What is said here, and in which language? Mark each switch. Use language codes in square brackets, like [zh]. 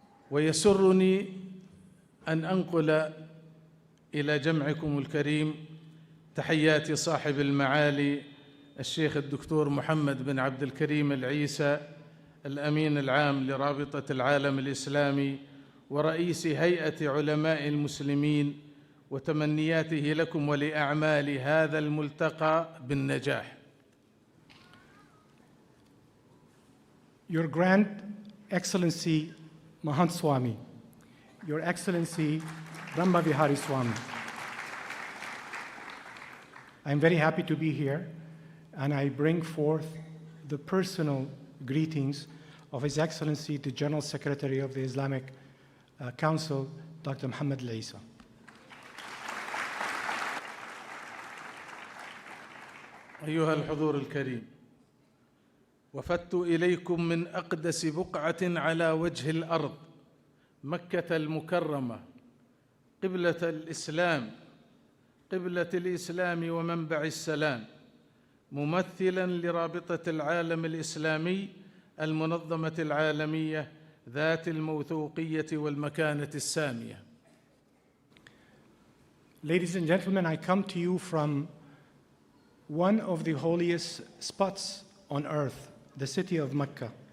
[ar] ويسرني أن أنقل إلى جمعكم الكريم تحيات صاحب المعالي الشيخ الدكتور محمد بن عبد الكريم العيسى الأمين العام لرابطة العالم الإسلامي ورئيس هيئة علماء المسلمين، وتمنياته لكم ولأعمال هذا الملتقى بالنجاح. [en] Your Grand Excellency Mahant Swami, Your Excellency Brahma Vihari Swami, I'm very happy to be here, and I bring forth the personal greetings of His Excellency, the General Secretary of the Islamic Council, Dr. Muhammad al-Isa. [ar] أيها الحضور الكريم، وفدت إليكم من أقدس بقعة على وجه الأرض، مكة المكرمة، قبلة الإسلام ومنبع السلام، ممثلاً لرابطة العالم الإسلامي المنظمة العالمية ذات الموثوقية والمكانة السامية. [en] Ladies and gentlemen, I come to you from one of the holiest spots on earth, the city of Mecca.